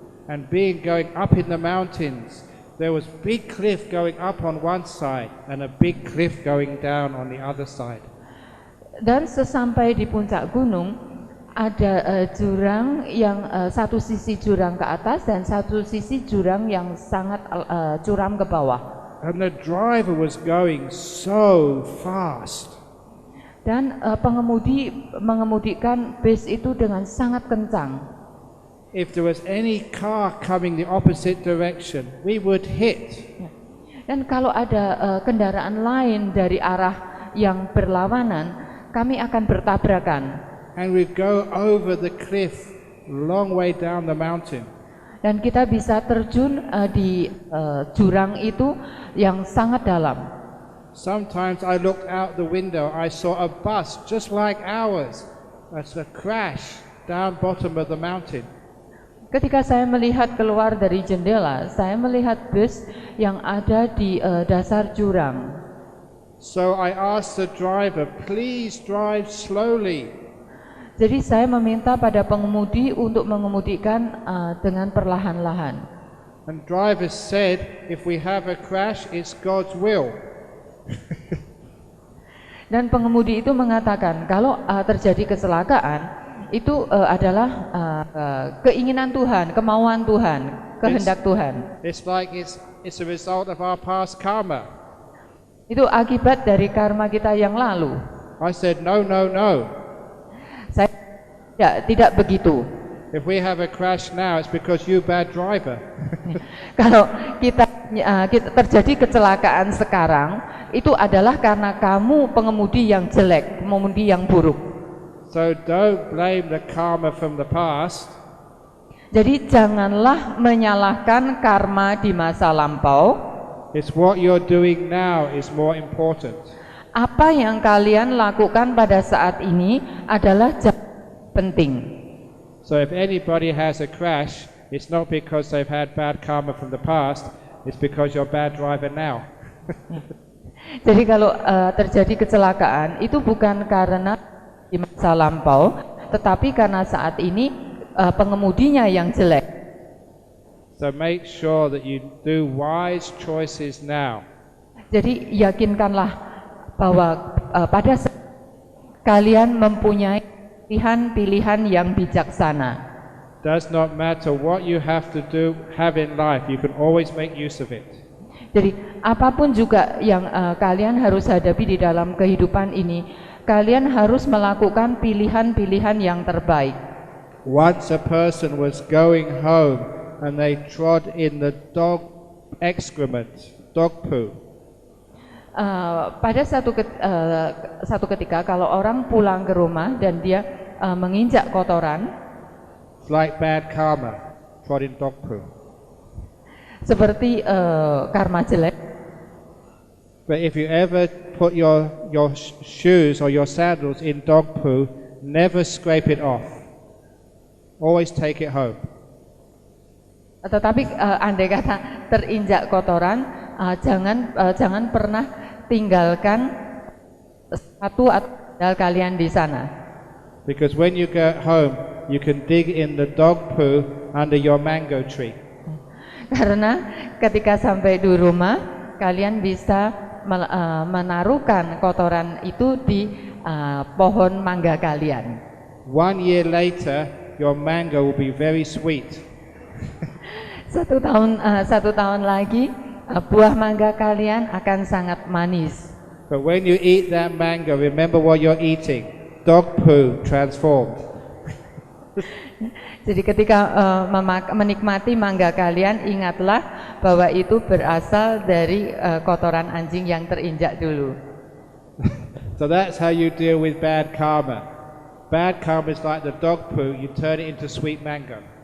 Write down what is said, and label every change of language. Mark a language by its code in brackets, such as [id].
[en] And going up in the mountains, there was big cliff going up on one side and a big cliff going down on the other side. [id] Dan sesampai di puncak gunung ada jurang yang satu sisi jurang ke atas dan satu sisi jurang yang sangat curam ke bawah. [en] And the driver was going so fast. [id] Dan pengemudi mengemudikan bis itu dengan sangat kencang. [en] If there was any car coming the opposite direction, we would hit. [id] Dan kalau ada kendaraan lain dari arah yang berlawanan, kami akan bertabrakan. [en] And we'd go over the cliff, long way down the mountain. [id] Dan kita bisa terjun di jurang itu yang sangat dalam. [en] Sometimes I looked out the window, I saw a bus just like ours. That's a crash down bottom of the mountain. [id] Ketika saya melihat keluar dari jendela, saya melihat bus yang ada di dasar jurang. [en] So I asked the driver, please drive slowly. [id] Jadi saya meminta pada pengemudi untuk mengemudikan dengan perlahan-lahan. [en] And driver said, if we have a crash, it's God's will. [id] Dan pengemudi itu mengatakan kalau terjadi kecelakaan itu adalah keinginan Tuhan, kemauan Tuhan, kehendak Tuhan. [en] It's like it's a result of our past karma. [id] Itu akibat dari karma kita yang lalu. [en] I said, no, no, no. [id] Saya tidak begitu. [en] If we have a crash now, it's because you bad driver. [id] Kalau kita terjadi kecelakaan sekarang, itu adalah karena kamu pengemudi yang jelek, pengemudi yang buruk. [en] So don't blame the karma from the past. [id] Jadi janganlah menyalahkan karma di masa lampau. [en] It's what you're doing now is more important. [id] Apa yang kalian lakukan pada saat ini adalah penting. [en] So if anybody has a crash, it's not because they've had bad karma from the past, it's because you're a bad driver now. [id] Jadi kalau terjadi kecelakaan itu bukan karena di masa lampau, tetapi karena saat ini pengemudinya yang jelek. [en] So make sure that you do wise choices now. [id] Jadi yakinkanlah bahwa pada saat kalian mempunyai pilihan-pilihan yang bijaksana. [en] Does not matter what you have in life, you can always make use of it. [id] Jadi apapun juga yang kalian harus hadapi di dalam kehidupan ini, kalian harus melakukan pilihan-pilihan yang terbaik. [en] Once a person was going home and they trod in the dog excrement, dog poo. [id] Pada satu ketika kalau orang pulang ke rumah dan dia menginjak kotoran, [en] it's like bad karma, trod in dog poo. [id] Seperti karma jelek. [en] But if you ever put your shoes or your sandals in dog poo, never scrape it off. Always take it home. [id] Tetapi andai kata terinjak kotoran, jangan pernah tinggalkan sepatu atau sandal kalian di sana. [en] Because when you get home, you can dig in the dog poo under your mango tree. [id] Karena ketika sampai di rumah, kalian bisa menaruhkan kotoran itu di pohon mangga kalian. [en] 1 year later, your mango will be very sweet. [id] Satu tahun lagi, buah mangga kalian akan sangat manis. [en] But when you eat that mango, remember what you're eating. Dog poo transformed. [id] Jadi ketika menikmati mangga kalian, ingatlah bahwa itu berasal dari kotoran anjing yang terinjak dulu. [en] So that's how you deal with bad karma. Bad karma is like the dog poo, you turn it into sweet mango.